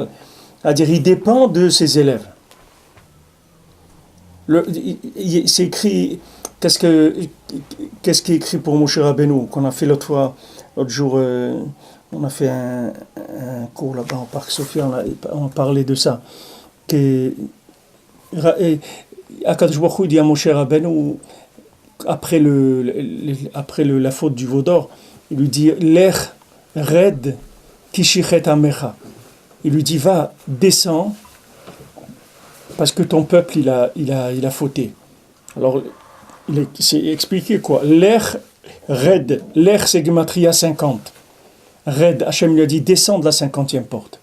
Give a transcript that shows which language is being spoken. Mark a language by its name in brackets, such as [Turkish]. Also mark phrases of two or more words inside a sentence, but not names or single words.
[French] C'est-à-dire, il dépend de ses élèves. C'est écrit, qu'est-ce qui est écrit pour Moshe Rabbeinu, qu'on a fait l'autre jour, on a fait un cours là-bas au Parc Sophia, on a parlé de ça. Akadosh Baruch Hu dit à Moshe Rabbeinu, après la faute du veau d'or, il lui dit [Hebrew] לך רד כי שחת עמך. [French] Il lui dit va, descends, parce que ton peuple il a fauté. Alors c'est expliqué quoi. [Hebrew] לך רד, [French] Lech c'est Gematria 50. Red, Hachem lui a dit descends de la 50e porte.